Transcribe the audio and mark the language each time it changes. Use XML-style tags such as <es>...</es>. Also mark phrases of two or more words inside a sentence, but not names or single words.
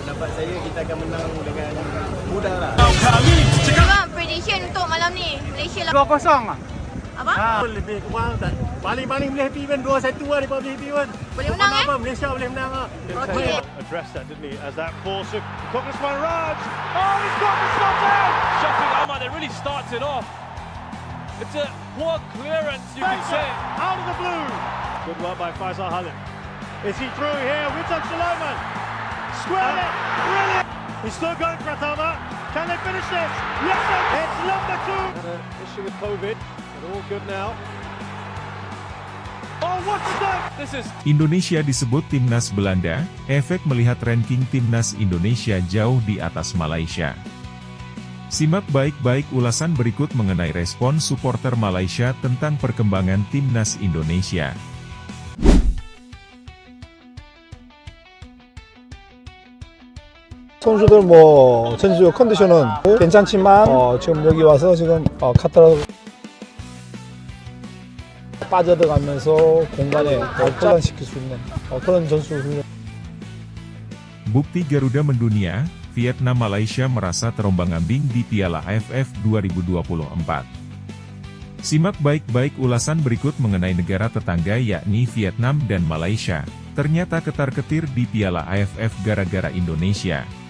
<ms>pendapat saya kita akan menang dengan mudah lah. Bang, prediction untuk malam ni Malaysia lah. 2-0 lah. Apa? Lebih kurang tak. Paling-paling boleh happy kan 2-1 lah depa boleh happy kan. Boleh menang apa Malaysia boleh menang ah. Okey.</ms> <en>Addressed that, didn't he? As that force of Kogisman Raj. Oh, he's got the shot in! Shafiq Ahmad, they really started off. It's a poor clearance, you can say. Out of the blue. Good work by Faisal Halim. Is he through here? Witan Sulaiman. Squared it. Brilliant. He's still going, Pratama. Can they finish this? Yes, it's number 2. Had an issue with COVID, but all good now. Oh, what's that? This is</en> <id>Indonesia disebut timnas Belanda, efek melihat ranking timnas Indonesia jauh di atas Malaysia. Simak baik-baik ulasan berikut mengenai respon supporter Malaysia tentang perkembangan timnas Indonesia.</id> <ko>선수들 전체적 컨디션은 괜찮지만 지금 여기 와서 지금 카타르 빠져들어가면서 공간에 확장시킬 수 있는 그런 전술 훈련.</ko> <id>Bukti Garuda mendunia, Vietnam Malaysia merasa terombang-ambing di Piala AFF 2024. Simak baik-baik ulasan berikut mengenai negara tetangga yakni Vietnam dan Malaysia. Ternyata ketar-ketir di Piala AFF gara-gara Indonesia.</id>